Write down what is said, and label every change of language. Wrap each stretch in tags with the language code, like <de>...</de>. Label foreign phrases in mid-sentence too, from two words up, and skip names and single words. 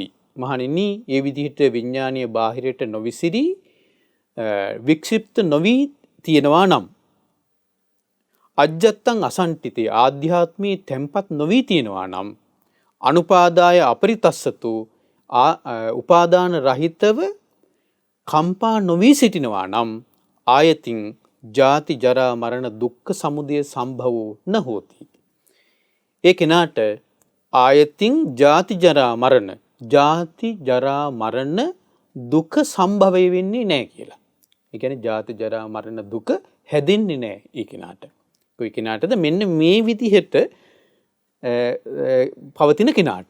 <si>මහණෙනි, ඒ විදිහට විඥානීය බාහිරට නොවිසිරී වික්ෂිප්ත නොවි තියෙනවා නම්</si> <pi>අජ්ජත්තං අසන්ටිතේ</pi> <si>ආධ්‍යාත්මී තැම්පත් නොවී තියෙනවා නම්</si> <pi>අනුපාදාය අපරිතස්සතු</pi> <si>උපාදාන රහිතව කම්පා නොවී සිටිනවා නම්</si> <pi>ආයතින් ජාති ජරා මරණ දුක්ඛ සමුදය සම්භවෝ න හෝති.</pi> <si>ඒ කෙනාට ආයතින් ජාති ජරා මරණ දුක සම්භවය වෙන්නේ නැහැ කියලා. ඒ කියන්නේ ජාති ජරා මරණ දුක හැදෙන්නේ නැහැ ඒ කෙනාට. කොයි කෙනාටද මෙන්න මේ විදිහට පවතින කෙනාට.</si>